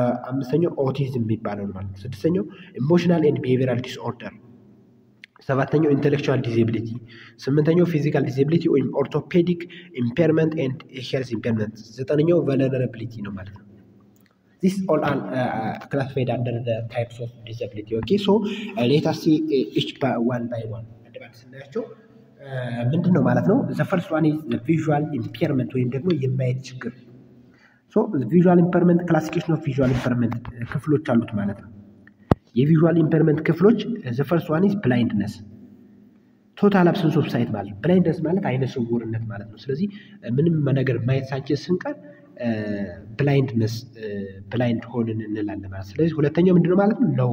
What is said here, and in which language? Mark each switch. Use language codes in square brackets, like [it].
[am] አምስተኛው ኦቲዝም የሚባለው ማለት ነው። ስድስተኛው ኢሞሽናል ኤንድ ቢሄቪራል ዲስኦርደር፣ ሰባተኛው ኢንቴሌክቹዋል ዲሴቢሊቲ፣ ስምንተኛው ፊዚካል ዲሴቢሊቲ ወይም ኦርቶፔዲክ ኢምፔርመንት ኤንድ ሄልዝ ኢምፔርመንት፣ ዘጠነኛው ቨልነራቢሊቲ ነው ማለት ነው። [en] This all are classified under the types of disability. Okay, so let us see each by one. [am] ስናያቸው ምንድን ነው ማለት ነው? [en] the first one is the visual impairment [am] ወይም ደግሞ የማየት ችግር። [en] so the visual impairment [am] classification of visual impairment ክፍሎች አሉት ማለት ነው። የቪዥዋል ኢምፔርመንት ክፍሎች [en] the first one is blindness, total absence of sight [am] ማለት blindness ማለት አይነ ስውርነት ማለት ነው። ስለዚህ ምንም ነገር ማየት ሳንችል ስንቀር ብላይንድነስ ብላይንድ ሆንን እንላለን ማለት። ስለዚህ ሁለተኛው ምንድነው ማለት ነው?